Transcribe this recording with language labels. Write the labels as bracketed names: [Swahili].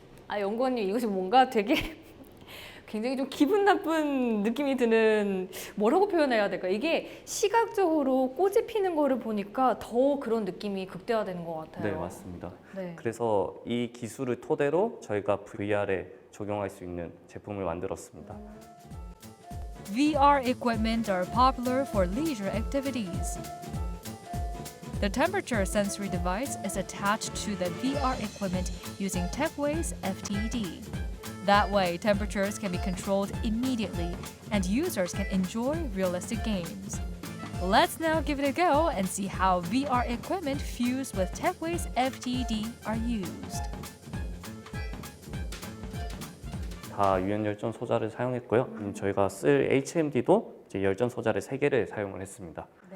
[Korean] 연구원님 이것이 뭔가 되게 굉장히 좀 기분 나쁜 느낌이 드는, 뭐라고 표현해야 될까? 이게 시각적으로 꼬집히는 거를 보니까 더 그런 느낌이 극대화되는 것 같아요. 네, 맞습니다. 네. 그래서 이 기술을 토대로 저희가 VR에 적용할 수 있는 제품을 만들었습니다. [English] VR equipment are popular for leisure activities. The temperature sensory device is attached to the VR equipment using Techway's FTD. That way, temperatures can be controlled immediately and users can enjoy realistic games. Let's now give it a go and see how VR equipment fused with Techway's FTD are used. [Korean] 다 유연 열전 소자를 사용했고요. 저희가 쓸 HMD도 이제 열전 소자를 3개를 사용을 했습니다.